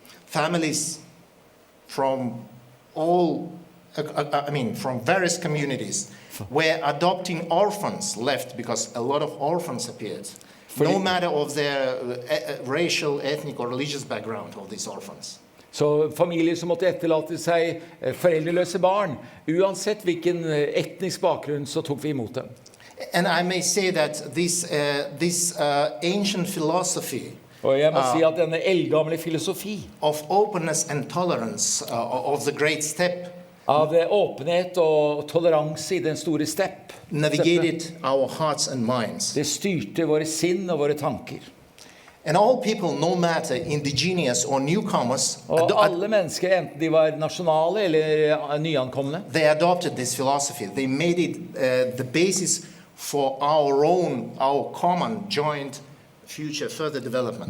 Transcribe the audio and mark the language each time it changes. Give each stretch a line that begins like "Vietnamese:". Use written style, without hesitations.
English: Families from from various communities were adopting orphans left because a lot of orphans appeared. No matter of their racial, ethnic or religious background of these orphans.
Norwegian: Så familier som måtte etterlate seg foreldreløse barn, uansett hvilken etnisk bakgrunn, så tok vi imot dem.
English: And I may say that this ancient philosophy
Norwegian: Og jeg må si at denne eldgamle filosofi
English: of openness and tolerance of the great step
Norwegian: av åpenhet og toleranse i den store stepp
English: navigated our hearts and minds.
Norwegian: Det styrte våre sinn og våre tanker.
English: And all people, no matter indigenous or newcomers,
Norwegian: Og alle mennesker, enten de var nasjonale eller nyankomne,
English: they adopted this philosophy. They made it the basis for our common joint future further development.